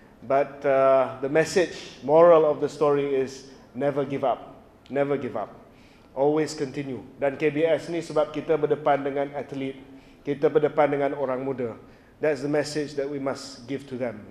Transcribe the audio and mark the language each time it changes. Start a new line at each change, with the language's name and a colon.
English: But the message, moral of the story is never give up. Never give up. Always continue.
Malay: Dan KBS ni sebab kita berdepan dengan atlet, kita berdepan dengan orang muda.
English: That's the message that we must give to them.